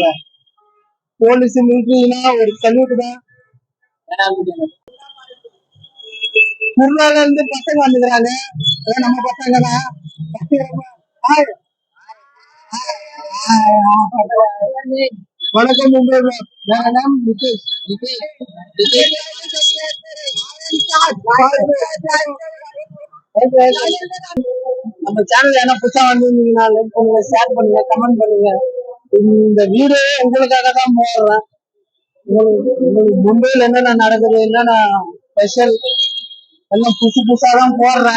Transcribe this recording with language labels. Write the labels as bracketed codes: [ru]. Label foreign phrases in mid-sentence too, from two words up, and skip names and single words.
[ta] போலீஸ் மிலிட்டரினா ஒரு சல்யூட் தான். திருநாள்ல இருந்து பசங்க வந்துக்கிறாங்க, நம்ம பசங்க தான். வணக்கம் மும்பை. [hi] मेरा नाम नितेश नितेश [ta] நம்ம சேனல் என்ன புதுசா வந்திருந்தீங்கன்னா லைக் பண்ணுங்க, ஷேர் பண்ணுங்க, கமெண்ட் பண்ணுங்க. இந்த வீடியோ உங்களுக்காக தான் போடுறேன். உங்களுக்கு மும்பைல என்னென்ன நடக்குது, என்னென்ன ஸ்பெஷல் எல்லாம் புதுசு புதுசா தான் போடுறேன்.